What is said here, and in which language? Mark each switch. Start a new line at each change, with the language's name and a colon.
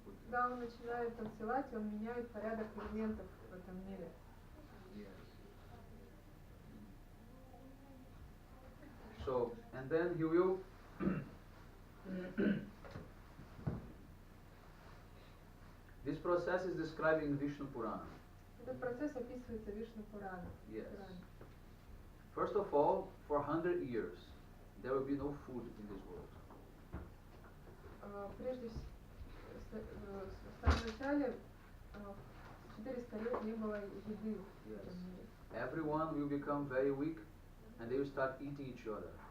Russian: Когда он начинает танцевать, он меняет порядок элементов в этом мире.
English: Yes. So, and then he will this process is described in Vishnu Purana.
Russian: Этот процесс описывается в Вишну Пуране.
English: Yes. First of all, for 100 years, there will be no food in this world.
Russian: Прежде в самом начале 400 лет не было еды в этом мире.
English: Everyone will become very weak, and they will start eating each other.